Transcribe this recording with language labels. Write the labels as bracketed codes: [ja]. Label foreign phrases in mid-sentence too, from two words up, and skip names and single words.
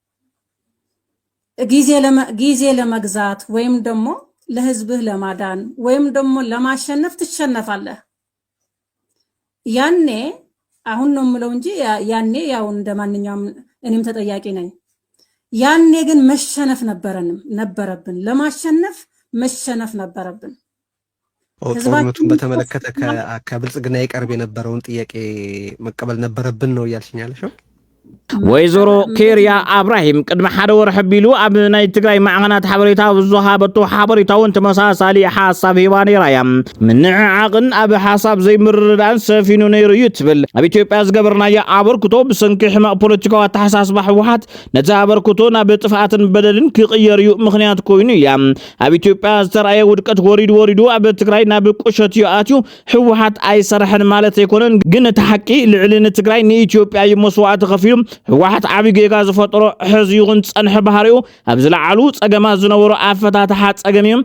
[am] ጊዜ ለመግዛት ወይም ደግሞ ለህዝብህ ለማዳን ወይም ደግሞ ለማሸነፍ ትሸነፋለህ ያኔ አሁን ነው ምለው እንጂ ያኔ ያው እንደማንኛውም እኔም ተጠያቂ ነኝ ያኔ ግን መሸነፍ ነበረብን ለማሸነፍ መሸነፍ ነበረብን ጦርነቱን በተመለከተ ከብልጽግና ይቀርብ የነበረውን ጥያቄ መቀበል ነበረብን ነው ያልሽኛለሽው [ti] ወይዘሮ ኬርያ አብራሂም ቅድመ ሓደ ወርሕ ቢሉ ኣብ ናይ ትግራይ ማዕኸናት ሓበሬታ ዝሃበቶ ሓበሬታውን ተመሳሳሊ ሓሳብ ሂባ ነይራ እያ ምንዕዓቕን ኣብ ሓሳብ ዘይምርዳእን ሰፊኑ ነይሩ እዩ ትብል ኣብ ኢትዮጵያ ዝገበርናዮ ኣበርክቶ ብሰንኪ ሕማቕ ፖለቲካዊ ኣተሓሳስባ ህወሓት ነቲ ኣበርክቶ ናብ ጥፍኣትን በደልን ክቕየር እዩ ምኽንያት ኮይኑ እያ ኣብ ኢትዮጵያ ዝተረኣየ ውድቀት ወሪዱ ኣብ ትግራይ ናብ ቁሸት እዩ ኣትዩ ህወሓት ኣይሰርሐን ማለት ኣይኮነን ግን እቲ ሓቂ ልዕሊ ንትግራይ ንኢትዮጵያ እዩ መስዋዕቲ ከፊሉ ህወሓት ዓብዪ ጌጋ ዝፈጥሮ ሕዚ ይኹን ፀንሐ ባህሪኡ ኣብ ዝለዓሉ ፀገማት ዝነበሩ ኣፈታትሓ ፀገም እዮም